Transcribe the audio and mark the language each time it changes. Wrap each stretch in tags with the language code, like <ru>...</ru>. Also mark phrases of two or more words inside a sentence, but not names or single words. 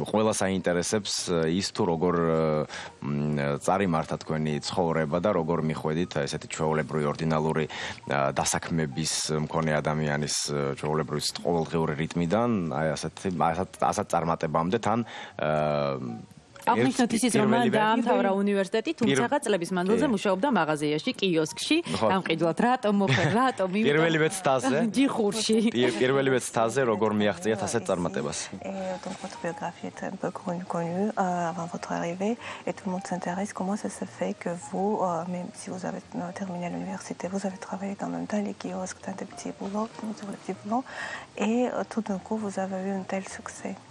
<ka>ყველა საინტერესებს ის თუ როგორ წარიმართა თქვენი ცხოვრება და როგორ მიხვედით ესეთი ჩვეულებრივი ორდინალური დასაქმების მქონე ადამიანის ჩვეულებრივი ყოველდღიური რიტმიდან აი ასეთ წარმატებამდე თან აღნიშნოთ ისიც, რომ მან დაამთავრა უნივერსიტეტი, თუმცა წლების მანძილზე მუშაობდა მაღაზიაში, კიოსკში, გამყიდვლად რატომ მოხდა, რატომ იმით პირველივე ცდაზე, ჯიხურში. პირველივე ცდაზე როგორ მიაღწიათ ასეთ წარმატებას?</ka> <fr>Donc votre biographie est un peu connue avant votre arrivée et tout le monde s'intéresse comment ça se fait que vous, même si vous avez terminé l'université, vous avez travaillé quand même dans les kiosques, dans des petits boulots, et tout d'un coup vous avez eu un tel succès.</fr>